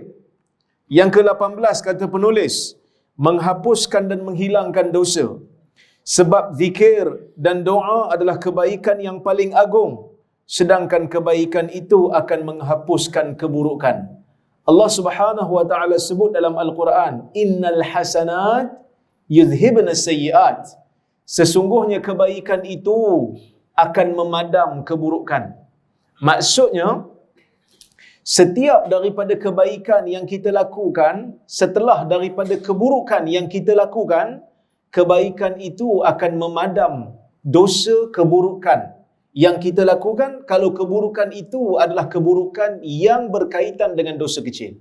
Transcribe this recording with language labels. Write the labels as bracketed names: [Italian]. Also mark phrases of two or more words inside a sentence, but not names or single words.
[Malay] Yang ke-18 kata penulis, menghapuskan dan menghilangkan dosa. Sebab zikir dan doa adalah kebaikan yang paling agung, sedangkan kebaikan itu akan menghapuskan keburukan. [Arabic] الله سبحانه وتعالى [Malay] sebut dalam Al-Quran, [Arabic] إن الحسنات يذهبن السيئات. [Malay] Sesungguhnya kebaikan itu akan memadam keburukan. Maksudnya, setiap daripada kebaikan yang kita lakukan, setelah daripada keburukan yang kita lakukan, kebaikan itu akan memadam dosa keburukan yang kita lakukan, kalau keburukan itu adalah keburukan yang berkaitan dengan dosa kecil.